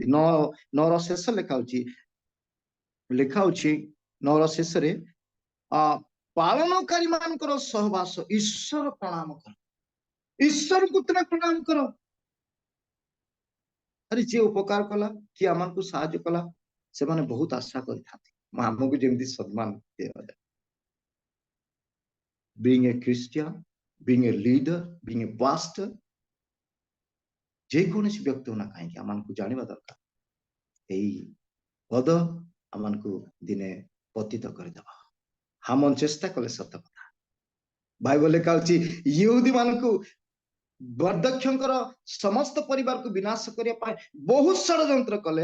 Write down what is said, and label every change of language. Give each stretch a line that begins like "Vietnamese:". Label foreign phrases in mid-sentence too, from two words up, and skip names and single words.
Odia: 9ର ଶେଷ ଲେଖା ହଉଛି 9ର ଶେଷରେ ପାଳନକାରୀ ମାନଙ୍କର ସହବାସ ଈଶ୍ୱର ପ୍ରଣାମ କର। ଈଶ୍ୱରଙ୍କୁ ତୁମେ ପ୍ରଣାମ କର। ଆରେ ଯିଏ ଉପକାର କଲା, କିଏ ଆମକୁ ସାହାଯ୍ୟ କଲା, ସେମାନେ ବହୁତ ଆଶା କରିଥାନ୍ତି ଆମକୁ ଯେମିତି ସମ୍ମାନ ଦିଆଯାଏ।
English: being a Christian, being a leader, being a pastor,
Odia: ଯେକୌଣସି ବ୍ୟକ୍ତି ହୋନା କାହିଁକି ଆମକୁ ଜାଣିବା ଦରକାର ଏଇ ପଦ ଆମକୁ ଦିନେ ପତିତ କରିଦେବା। ହାମନ ଚେଷ୍ଟା କଲେ ସତ କଥା। ବାଇବଲ ଲେଖା ଅଛି ୟହୁଦୀ ମାନଙ୍କୁ ବର୍ଦ୍ଦକ୍ଷଙ୍କର ସମସ୍ତ ପରିବାରକୁ ବିନାଶ କରିବା ପାଇଁ ବହୁତ ଷଡ଼ଯନ୍ତ୍ର କଲେ।